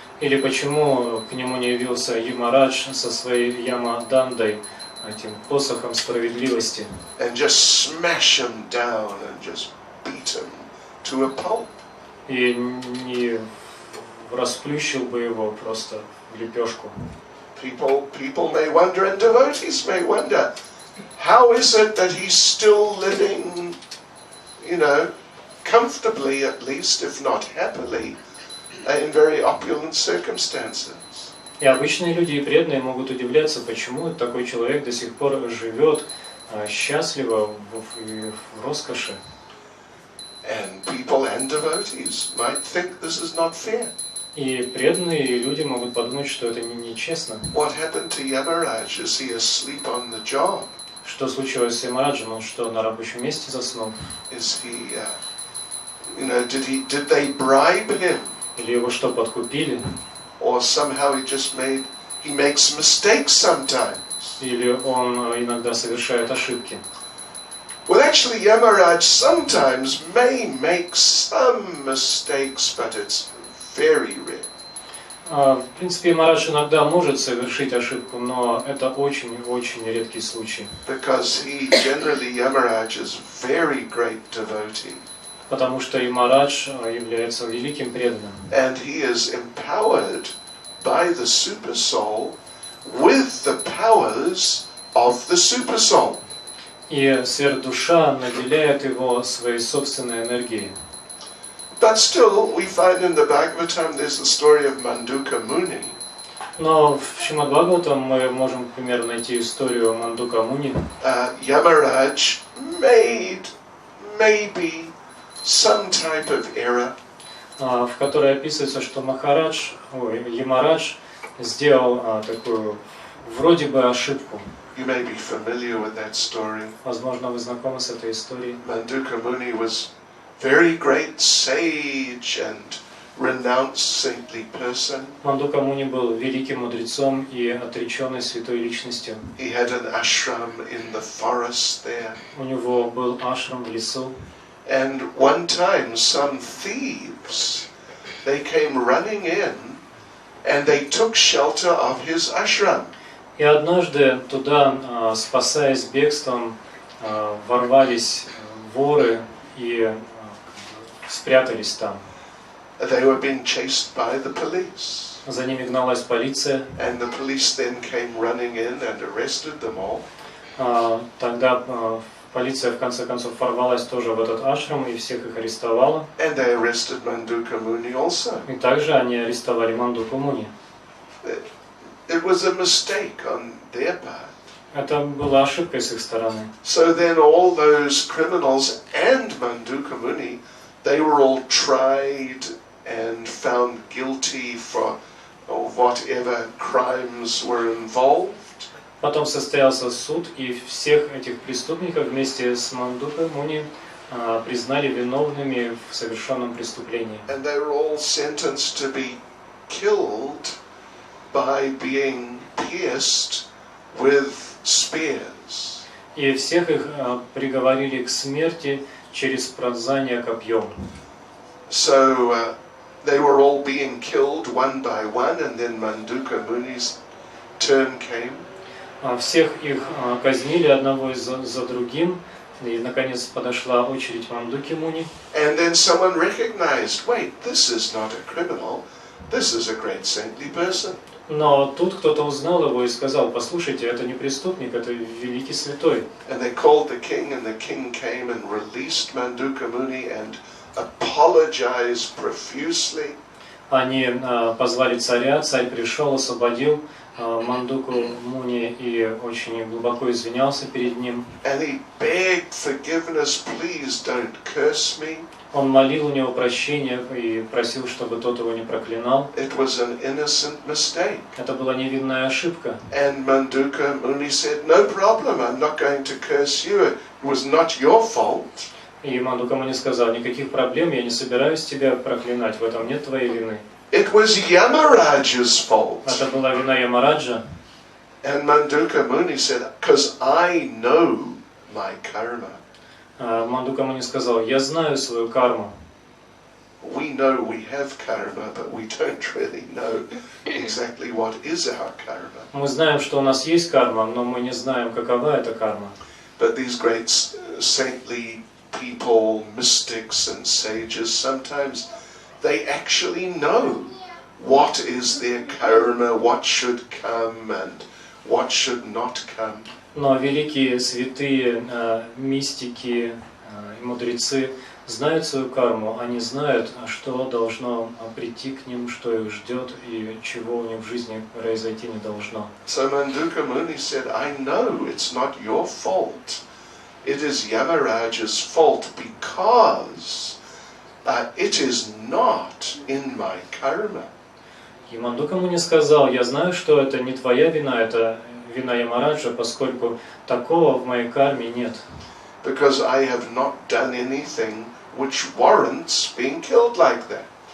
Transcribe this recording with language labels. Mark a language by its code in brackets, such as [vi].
[ru] Или почему к нему не явился Ямарадж со своей Ямадандой, этим посохом справедливости? [en] And just smash him down and just beat him to a pulp. [ru] И не расплющил бы его просто в лепешку. [en] People may wonder, and devotees may wonder, how is it that he's still living, comfortably at least, if not happily, in very opulent circumstances? [ru] И обычные люди и преданные могут удивляться, почему такой человек до сих пор живет счастливо в роскоши. [en] And people and devotees might think this is not fair. [ru] И преданные люди могут подумать, что это нечестно. [en] What happened to Yamaraj? Is he asleep on the job? [ru] Что случилось с Ямараджем? Он что, на рабочем месте заснул? [en] Is he, did they bribe him? [ru] Или его что, подкупили? [en] Or somehow he makes mistakes sometimes? [ru] Или он иногда совершает ошибки? [en] Well, actually, Yamaraj sometimes may make some mistakes, but it's very rare. [ru] В принципе, Ямарадж иногда может совершить ошибку, но это очень-очень редкий случай. [en] Because Yamaraj is very great devotee. [ru] Потому что Ямарадж является великим преданным. [en] And he is empowered by the super soul with the powers of the super soul. [ru] И сверхдуша наделяет его своей собственной энергией. [en] But still, we find in the Bhagavatam there's the story of Manduka Muni. [ru] Но в Шримад Бхагаватам мы можем, к примеру, найти историю Мандука Муни. [en] Yamaraj made maybe some type of error. [ru] В которой описывается, что Ямарадж сделал такую вроде бы ошибку. [en] You may be familiar with that story. [ru] Возможно, вы знакомы с этой историей. [en] Manduka Muni was very great sage and renowned saintly person. [ru] Мандука Муни был великим мудрецом и отреченной святой личностью. [en] He had an ashram in the forest there. [ru] У него был ашрам в лесу. [en] And one time some thieves, they came running in and they took shelter of his ashram. [ru] И однажды туда, спасаясь бегством, ворвались воры и спрятались там. [en] They were being chased by the police. [ru] За ними гналась полиция. [en] And the police then came running in and arrested them all. [ru] Тогда полиция в конце концов ворвалась тоже в этот ашрам и всех их арестовала. [en] And they arrested Manduka Muni also. [ru] И также они арестовали Мандуку Муни. [en] It was a mistake on their part. [ru] Это была ошибкой с их стороны. [en] So then all those criminals and Manduka Muni, they were all tried and found guilty for whatever crimes were involved. [ru] Потом состоялся суд, и всех этих преступников вместе с Мандукой Муни признали виновными в совершенном преступлении. [en] And they were all sentenced to be killed by being pierced with spears. [ru] И всех их приговорили к смерти через пронзание копьем. [en] So they were all being killed one by one, and then Manduka Muni's turn came. [ru] Всех их казнили одного за другим, и наконец подошла очередь Мандуки Муни. [en] And then someone recognized, wait, this is not a criminal, this is a great saintly person. [ru] Но тут кто-то узнал его и сказал: послушайте, это не преступник, это великий святой. [en] And they called the king came and released Manduka Muni and apologized profusely. [ru] Они позвали царя, царь пришел, освободил Мандуку Муни и очень глубоко извинялся перед ним. [en] And he begged forgiveness, please don't curse me. [ru] Он молил у него прощения и просил, чтобы тот его не проклинал. [en] It was an innocent mistake. [ru] Это была невинная ошибка. [en] And Manduka Muni said, no problem, I'm not going to curse you. It was not your fault. [ru] И Мандука Муни сказал: никаких проблем, я не собираюсь тебя проклинать, в этом нет твоей вины. [en] It was Yamaraj's fault. [ru] Это была вина Ямараджа. [en] And Manduka Muni said, because I know my karma. [ru] Мандука Муни сказал: я знаю свою карму. [en] We know we have karma, but we don't really know exactly what is our karma. [ru] Мы знаем, что у нас есть карма, но мы не знаем, какова эта карма. [en] But these great saintly people, mystics and sages, sometimes they actually know what is their karma, what should come, and what should not come. [ru] Но великие святые, мистики и мудрецы знают свою карму, они знают, что должно прийти к ним, что их ждет и чего у них в жизни произойти не должно. [en] So Manduka Muni said, I know it's not your fault. It is Yamaraja's fault because it is not in my karma. [ru] И Мандука Муни сказал, я знаю, что это не твоя вина, это вина Ямараджа, поскольку такого в моей карме нет. [en] Because I have not done anything which warrants being killed like that.